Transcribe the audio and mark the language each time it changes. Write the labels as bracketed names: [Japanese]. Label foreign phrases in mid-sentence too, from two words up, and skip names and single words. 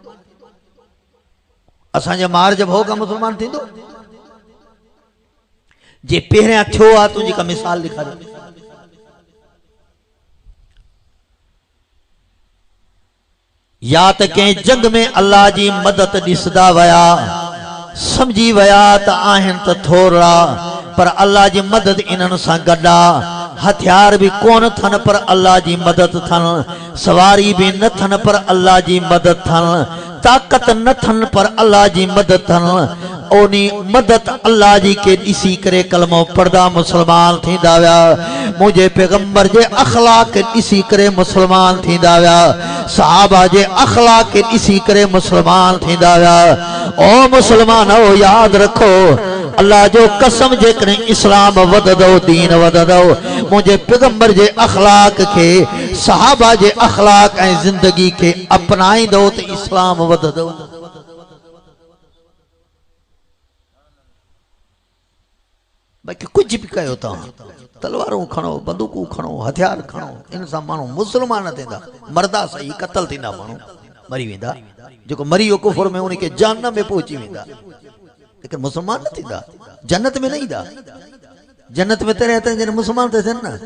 [Sindhi] असांजे मार जो भोग मुसलमान थींदो जे पहिरियां थियो आहे तुंहिंजी का मिसाल ॾेखारियो या त कंहिं जंग में अल्लाह जी मदद ॾिसदा वया समझी वया त आहिनि त थोरा पर अल्लाह जी मदद इन्हनि सां गॾु हथियार भी कोन थन पर अल्लाह जी मदद थन सवारी भी न थन पर अल्लाह जी मदद थन ताकत न थन पर अल्लाह जी मदद थन ओनी मदद अल्लाह जी के ॾिसी करे कलमो पढ़दा मुसलमान थींदा विया मुझे पैगंबर जे अखलाक के ॾिसी करे मुसलमान थींदा विया सहाबा जे अखलाक के ॾिसी करे मुसलमान थींदा विया ओ मुसलमानो याद रखो अल्लाह जो कसम जे करे इस्लाम वधदो दीन वधदो मुझे पैगंबर जे अखलाक के सहाबा जे अखलाक ऐं जिंदगी के अपनाईंदो त इस्लाम वधदो बाकी कुछ भी कयो तव्हां तलवारूं खणो बंदूकूं खणो हथियार खणो इन सां माण्हू मुसलमान थींदा मरदा सही कतल थींदा माण्हू मरी वेंदा जेको मरी वियो कुफर में उनखे जहन्नम में पहुची वेंदा लेकिन मुसलमान न थींदा जन्नत में न ईंदा जन्नत में तॾहिं अथनि जॾहिं मुसलमान था थियनि न